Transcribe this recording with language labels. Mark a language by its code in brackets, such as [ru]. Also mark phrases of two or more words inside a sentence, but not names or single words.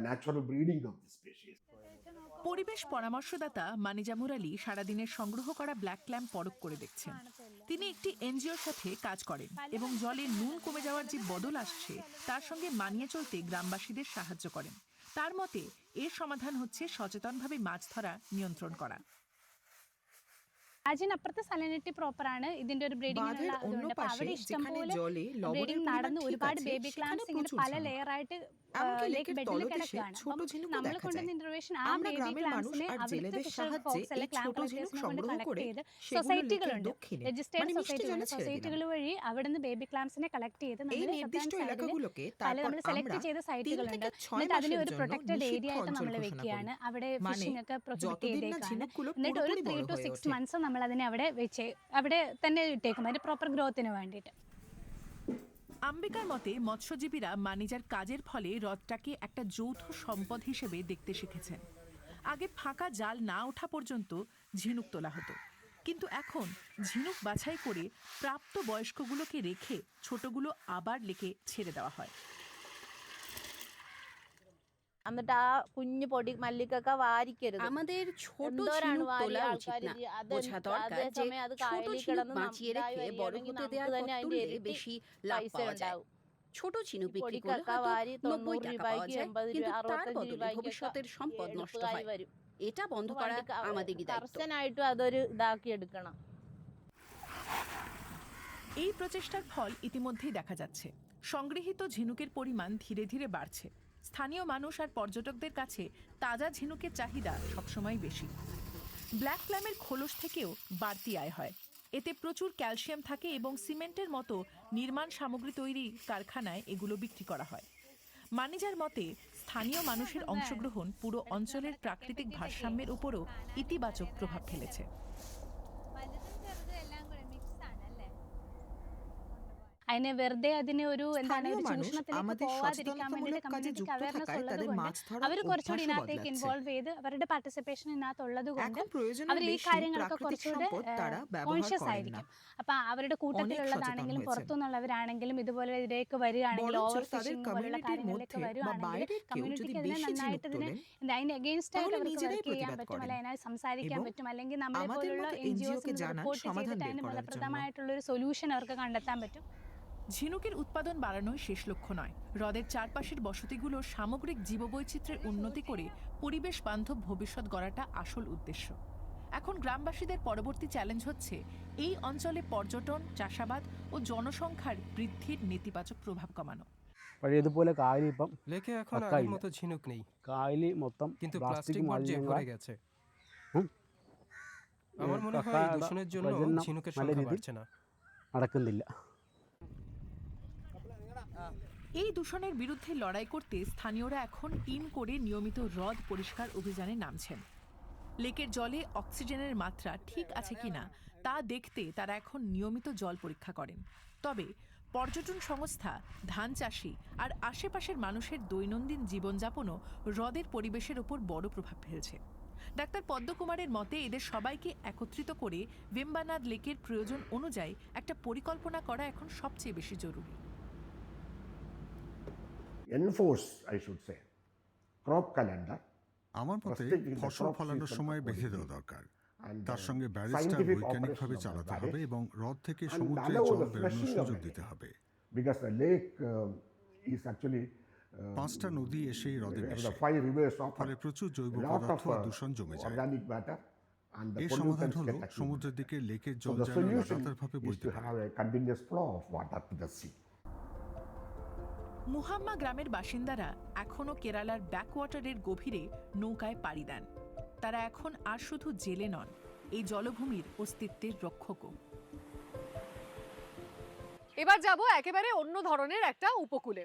[bn] পরিবেশ পরামর্শদাতা মানিজা মুরালি সারাদিনের সংগ্রহ করা [en] black clam [bn] পরখ করে দেখছেন। তিনি একটি এনজিওর সাথে কাজ করেন এবং জলে নুন কমে যাওয়ার যে বদল আসছে তার সঙ্গে মানিয়ে চলতে গ্রামবাসীদের সাহায্য করেন। তার মতে এর সমাধান হচ্ছে সচেতনভাবে মাছ ধরা নিয়ন্ত্রণ করা। [ml] അപ്പുറത്തെ സാലിനിറ്റി പ്രോപ്പർ ആണ്, ഇതിന്റെ ഒരു ബ്രീഡിംഗ് അവിടെ ഇഷ്ടംപോലെ ബ്രീഡിംഗ് നടന്ന് ഒരുപാട് [en] baby clams [ml] ഇങ്ങനെ പല ലെയർ ആയിട്ട് ലേക്ക് ബെഡിൽ കിടക്കുകയാണ്. നമ്മൾ കൊണ്ടുവന്ന ഇൻഫർമേഷൻ ആ [en] baby clams [ml] അവിടുത്തെ ഫോക്സിലെ [en] clam collectors [ml] കൊണ്ട് കളക്ട് ചെയ്ത് സൊസൈറ്റികളുണ്ട്, രജിസ്റ്റേർഡ് സൊസൈറ്റികളുണ്ട്, സൊസൈറ്റികൾ വഴി അവിടെ നിന്ന് [en] baby clams [ml] കളക്ട് ചെയ്ത് പല നമ്മൾ സെലക്ട് ചെയ്ത സൈറ്റുകളുണ്ട്. എന്നിട്ട് അതിനെ ഒരു [en] protected area [ml] ആയിട്ട് നമ്മൾ വെക്കുകയാണ്. അവിടെ ഫിഷിംഗ് ഒക്കെ പ്രൊഹിബിറ്റ് ചെയ്തേക്കാണ്. എന്നിട്ട് ഒരു [en] 3 to 6 months [ml] നമ്മൾ അതിനെ അവിടെ വെച്ച് അവിടെ തന്നെ ഇട്ടേക്കും, അതിന്റെ [en] proper growth [ml] വേണ്ടിയിട്ട്। [bn] আম্বিকার মতে মৎস্যজীবীরা মানিজার কাজের ফলে হ্রদটাকে একটা যৌথ সম্পদ হিসেবে দেখতে শিখেছেন। আগে ফাঁকা জাল না ওঠা পর্যন্ত ঝিনুক তোলা হতো, কিন্তু এখন ঝিনুক বাছাই করে প্রাপ্ত বয়স্কগুলোকে রেখে ছোটগুলো আবার লেকে ছেড়ে দেওয়া হয়। [ml] എന്നിട്ട് ആ കുഞ്ഞു പൊടി മല്ലിക്കൊക്കെ വാരിക്കരുത്। [bn] আমাদের ছোট ঝিনুক তোলা উচিত না। বোঝা দরকার যে ছোট ঝিনুক বাঁচিয়ে রেখে বড় হতে দেওয়ার পর তুললে বেশি লাভ পাওয়া যায়। ছোট ঝিনুক বিক্রি করলে হয়তো ৯০ টাকা পাওয়া যায়, কিন্তু তার বদলে ভবিষ্যতের সম্পদ নষ্ট হয়। এটা বন্ধ করা আমাদেরই দায়িত্ব। [ml] കർശനായിട്ടും അതൊരു ഇതാക്കി എടുക്കണം। [bn] এই প্রচেষ্টার ফল ইতিমধ্যেই দেখা যাচ্ছে। সংগৃহীত ঝিনুকের পরিমাণ ধীরে ধীরে বাড়ছে। স্থানীয় মানুষ আর পর্যটকদের কাছে তাজা ঝিনুকের চাহিদা সবসময় বেশি। [en] black clam [bn] খোলস থেকেও বাড়তি আয় হয়। এতে প্রচুর ক্যালসিয়াম থাকে এবং সিমেন্টের মতো নির্মাণ সামগ্রী তৈরি কারখানায় এগুলো বিক্রি করা হয়। মানিজার মতে স্থানীয় মানুষের অংশগ্রহণ পুরো অঞ্চলের প্রাকৃতিক ভারসাম্যের উপরও ইতিবাচক প্রভাব ফেলেছে। [ml] അതിനെ വെറുതെ അതിനെ ഒരു എന്താണ് [bn] স্থানীয় [ml] ഒരു [bn] মানুষ [ml] ചൂഷണത്തിലേക്ക് [bn] আমাদের [ml] പോവാതിരിക്കാൻ വേണ്ടിയിട്ട് [bn] সচেতনতামূলক কাজে [ml] കമ്മ്യൂണിറ്റിക്ക് [bn] যুক্ত [ml] അവയർനെസ് [bn] থাকায় [ml] ഉള്ളത് [bn] তাদের [ml] കൊണ്ട് [bn] মাছ ধরার [ml] അവർ കുറച്ചുകൂടി [bn] অভ্যাসও [ml] ഇതിനകത്തേക്ക് [bn] বদলাচ্ছে। [ml] ഇൻവോൾവ് ചെയ്ത് അവരുടെ പാർട്ടിസിപ്പേഷൻ ഇതിനകത്ത് ഉള്ളത് കൊണ്ട് [bn] এখন প্রয়োজনের [ml] അവർ ഈ [bn] বেশি [ml] കാര്യങ്ങളൊക്കെ [bn] প্রাকৃতিক [ml] കുറച്ചുകൂടെ [bn] সম্পদ তারা ব্যবহার [ml] കോൺഷ്യസ് [bn] করেন না। [ml] ആയിരിക്കും. അപ്പൊ അവരുടെ കൂട്ടത്തിലുള്ളതാണെങ്കിലും [bn] হয়েছেন। [ml] പുറത്തുനിന്നുള്ളവരാണെങ്കിലും ഇതുപോലെ ഇതിലേക്ക് വരികയാണെങ്കിൽ [bn] বরঞ্চ [ml] ഓവർ [bn] তাদের [ml] ഫിഷിംഗ് പോലുള്ള [bn] কমিউনিটির [ml] കാര്യങ്ങളിലേക്ക് [bn] মধ্যে বা [ml] വരുവാണെങ്കിൽ [bn] বাইরের কেউ যদি [ml] കമ്മ്യൂണിറ്റിക്ക് ഇതിനെ [bn] বেশি ঝিনুক [ml] നന്നായിട്ട് ഇതിനെ [bn] তোলেন [ml] അതിന് എഗെയിൻസ്റ്റ് ആയിട്ട് [bn] তাহলে [ml] അവർക്ക് [bn] নিজেরাই [ml] വർക്ക് ചെയ്യാൻ [bn] প্রতিবাদ [ml] പറ്റും, [bn] করেন [ml] അല്ലെങ്കിൽ അതിനെ സംസാരിക്കാൻ [bn] এবং [ml] പറ്റും, അല്ലെങ്കിൽ നമ്മളെ [bn] আমাদের [ml] പോലുള്ള [bn] মতো NGOs NGO কে জানান [ml] റിപ്പോർട്ട് [bn] সমাধান [ml] ചെയ്തിട്ട് [bn] বের [ml] അതിന് [bn] করার জন্য। [ml] ഫലപ്രദമായിട്ടുള്ള ഒരു സൊല്യൂഷൻ അവർക്ക് കണ്ടെത്താൻ പറ്റും. [bn] ঝিনুকের উৎপাদন বাড়ানোই শেষ লক্ষ্য নয়, হ্রদের চারপাশের বসতিগুলো সামগ্রিক জীববৈচিত্র্যের উন্নতি করে পরিবেশ বান্ধব ভবিষ্যৎ গড়াটা আসল উদ্দেশ্য। এখন গ্রামবাসীদের পরবর্তী চ্যালেঞ্জ হচ্ছে এই অঞ্চলে পর্যটন, চাষাবাদ ও জনসংখ্যার বৃদ্ধির নেতিবাচক প্রভাব কমানো। [ml] പഴയതുപോലെ കായൽ ഇപ്പം [bn] লেকে এখন আগের [ml] പക്കായില്ല. [bn] মতো ঝিনুক নেই, [ml] കായൽ മൊത്തം [bn] কিন্তু [ml] പ്ലാസ്റ്റിക് [bn] প্লাস্টিক বর্জ্যে [ml] മാലിന്യങ്ങളാൽ [bn] ভরে গেছে। আমার মনে হয় এই দূষণের জন্য [ml] പ്രജനനം [bn] ঝিনুকের [ml] നല്ല [bn] সংখ্যা [ml] രീതിയിൽ [bn] বাড়ছে না। [ml] നടക്കുന്നില്ല. [bn] এই দূষণের বিরুদ্ধে লড়াই করতে স্থানীয়রা এখন টিম করে নিয়মিত হ্রদ পরিষ্কার অভিযানে নামছেন। লেকের জলে অক্সিজেনের মাত্রা ঠিক আছে কিনা তা দেখতে তারা এখন নিয়মিত জল পরীক্ষা করেন। তবে পর্যটন সংস্থা, ধান চাষি আর আশেপাশের মানুষের দৈনন্দিন জীবনযাপনও হ্রদের পরিবেশের ওপর বড় প্রভাব ফেলছে। ডাক্তার পদ্মকুমারের মতে এদের সবাইকে একত্রিত করে ভেম্বানাদ লেকের প্রয়োজন অনুযায়ী একটা পরিকল্পনা করা এখন সবচেয়ে বেশি জরুরি। [en] enforce, I should say, crop calendar [bn] আমার মতে [en] restricting the [bn] ফসল [en] crop [bn] ফলানোর [en] season [bn] সময় বেঁধে [en] accordingly. [bn] দেওয়া দরকার। [en] And, [bn] তার সঙ্গে ব্যারিস্টার [en] scientific [bn] বৈজ্ঞানিকভাবে [en] operation of [bn] চালাতে [en] the [bn] হবে [en] barrage [bn] এবং হ্রদ থেকে [en] and [bn] সমুদ্রে [en] allow [bn] জল [en] the [bn] বেরোনোর [en] flushing of [bn] সুযোগ [en] the [bn] দিতে [en] lake. [bn] হবে। [en] Because the lake is actually [bn] 5টা নদী এসেই হ্রদে [en] the [bn] মেশে, [en] 5 rivers offer [bn] ফলে প্রচুর জৈব [en] a lot [bn] পদার্থ [en] of [bn] আর দূষণ জমে যায়। [en] organic matter and the [bn] এর সমাধান [en] pollutants [bn] হলো [en] get accumulated. [bn] সমুদ্রের দিকে লেকের [en] So [bn] জল [en] the [bn] যেন [en] solution [bn] লাগাতারভাবে [en] is [bn] বইতে [en] to [bn] পারে। [en] have a continuous flow of water to the sea. [bn] মুহাম্মা গ্রামের বাসিন্দারা এখনও কেরালার ব্যাকওয়াটারের গভীরে নৌকায় পাড়ি দেন। তারা এখন আর শুধু জেলে নন, এই জলভূমির অস্তিত্বের রক্ষকও। এবার যাব একেবারে অন্য ধরনের একটা উপকূলে।